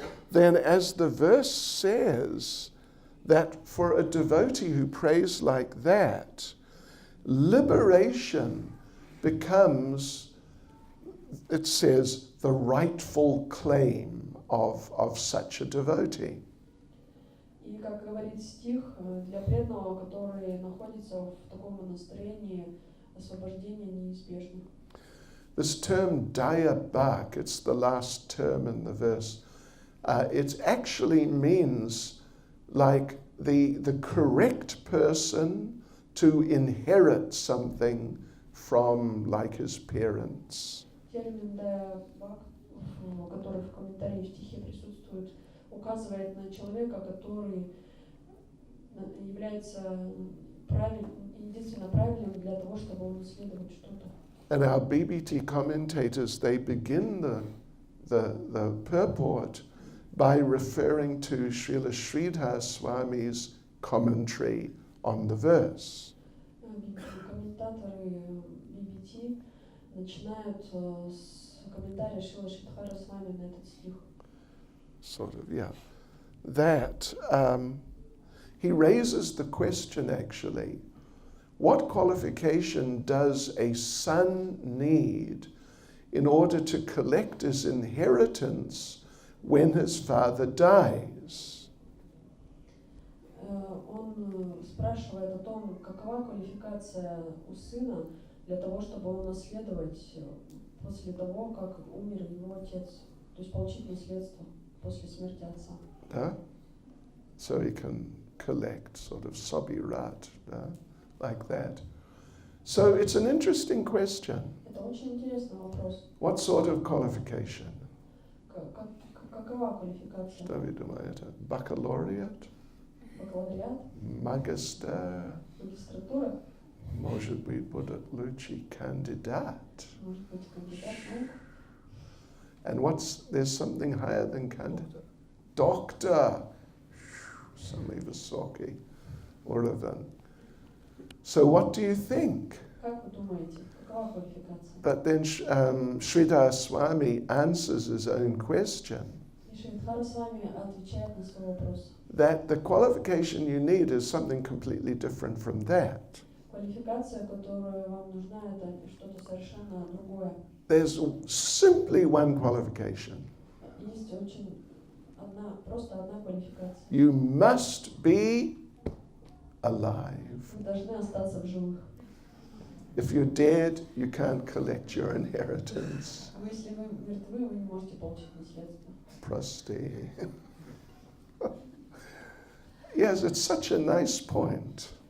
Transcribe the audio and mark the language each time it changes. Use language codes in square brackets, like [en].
[en] Then, as the verse says, that for a devotee who prays like that, liberation becomes, it says, the rightful claim of such a devotee. [ru] И как говорит стих, для преданного, который находится в таком настроении, освобождение неизбежно. [en] This term daya bhak, it's the last term in the verse, it actually means like the correct person to inherit something from like his parents. [ru] Термин дая бхак, который в комментарии в стихе присутствует, указывает на человека, который является единственно правильным для того, чтобы унаследовать что-то. [en] And our BBT commentators, they begin the purport by referring to Srila Sridhar Swami's commentary on the verse. [ru] Комментаторы BBT начинают с комментария Шрила Шридхара Свами на этот стих. [en] Sort of, yeah. That he raises the question actually, what qualification does a son need in order to collect his inheritance when his father dies? [ru] Он спрашивает о том, какова квалификация у сына для того, чтобы унаследовать после того, как умер его отец, то есть получить наследство после смерти отца. [en] So he can collect sort of sabirat, like that. So it's an interesting question. [ru] Это очень интересный вопрос. [en] What sort of qualification? [ru] Какова квалификация? Что вы думаете? Baccalaureate? Бакалавриат? Магистр? Магистратура? Может быть, будет лучший кандидат. Может быть, кандидат наук? [en] And there's something higher than candidate? [ru] Doctor. Самый высокий уровень. [en] So what do you think? [ru] Как вы думаете, какова квалификация? [en] But then Sridhar Swami answers his own question. [ru] И Шридхара с вами отвечает на свой вопрос. [en] That the qualification you need is something completely different from that. [ru] Квалификация, которая вам нужна, это что-то совершенно другое. [en] There's simply one qualification. [ru] Есть очень просто одна квалификация. [en] You must be alive. [ru] Вы должны остаться в живых. [en] If you're dead, you can't collect your inheritance. [ru] Если вы мертвы, вы не можете получить наследство. Прости. [en] Yes, it's such a nice point.